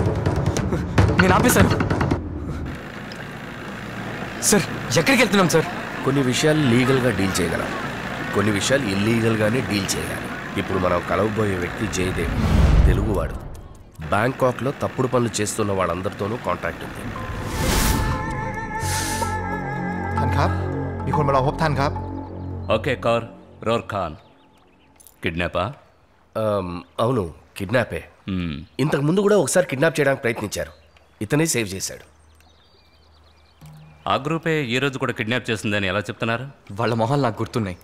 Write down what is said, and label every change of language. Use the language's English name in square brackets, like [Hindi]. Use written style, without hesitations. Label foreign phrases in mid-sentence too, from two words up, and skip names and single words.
[Telugu] నేను ఆపేశాను. సార్ ఎక్కడికి వెళ్తున్నాం సార్? కొన్ని విషయాలు లీగల్గా డీల్ చేయగలం, కొన్ని విషయాలు ఇల్లీగల్గానే డీల్ చేయాలి. ఇప్పుడు మనం కలవబోయే వ్యక్తి జయదేవ్, తెలుగువాడు. బ్యాంకాక్లో తప్పుడు పనులు చేస్తున్న వాళ్ళందరితోనూ కాంటాక్ట్ ఉంది. [Thai] ท่านครับมีคนมารอพบท่านครับ [Telugu] ఓకే కార్ రోర్ ఖాన్ కిడ్నాపా? అవును, కిడ్నాపే. ఇంతకు ముందు కూడా ఒకసారి కిడ్నాప్ చేయడానికి ప్రయత్నించారు, ఇతనే సేవ్ చేశాడు. ఆ గ్రూపే ఈరోజు కూడా కిడ్నాప్ చేసిందని ఎలా చెప్తున్నారు? వాళ్ళ మొహాలు నాకు గుర్తున్నాయి.